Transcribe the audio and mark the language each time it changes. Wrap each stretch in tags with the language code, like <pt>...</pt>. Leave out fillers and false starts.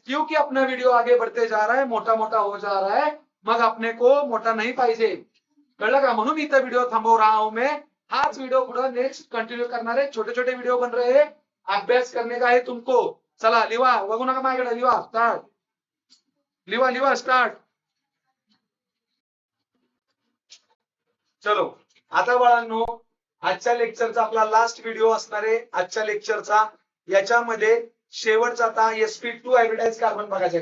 <hi>क्योंकि अपना वीडियो आगे बढ़ते जा रहा है, मोटा हो जा रहा है, मग अपने को</hi> <mr>मोठा नहीं पाहिजे. कळलं का? म्हणून इथं व्हिडिओ थांबव</mr> <hi>रहा हूं मैं.</hi> <mr>हाच व्हिडिओ पुढे नेक्स्ट कंटिन्यू करणार आहे.</mr> <hi>छोटे छोटे व्हिडिओ बन रहे हैं, अभ्यास करने का है तुमको.</hi> <mr>चला लिवा, बघू नका माझ्याकडे. लिवा स्टार्ट. लिवा स्टार्ट. चलो आता बाळांनो, आजच्या लेक्चरचा आपला लास्ट व्हिडिओ असणार आहे. आजच्या लेक्चरचा याच्यामध्ये शेवटचा आता sp2 हायब्रिडाइज कार्बन बघायचं.</mr>